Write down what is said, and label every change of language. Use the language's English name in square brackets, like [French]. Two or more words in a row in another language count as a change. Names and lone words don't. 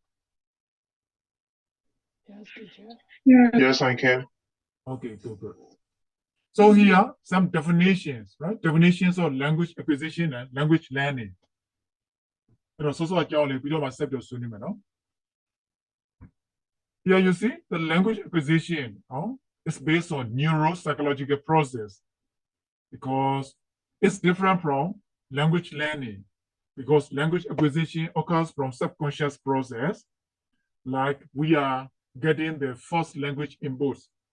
[English] Yes, teacher. Yes. Yes, I can. okay good so here some definitions right definitions of language acquisition and language learning [Burmese] အဲ့တော့စောစောအကြောင်းလေးပြီးတော့မှဆက်ပြီးဆွေးနွေးမယ်နော် [English] Here you see the language acquisition is based on neuropsychological process because it's different from language learning because language acquisition occurs from subconscious process like we are getting the first language inputs.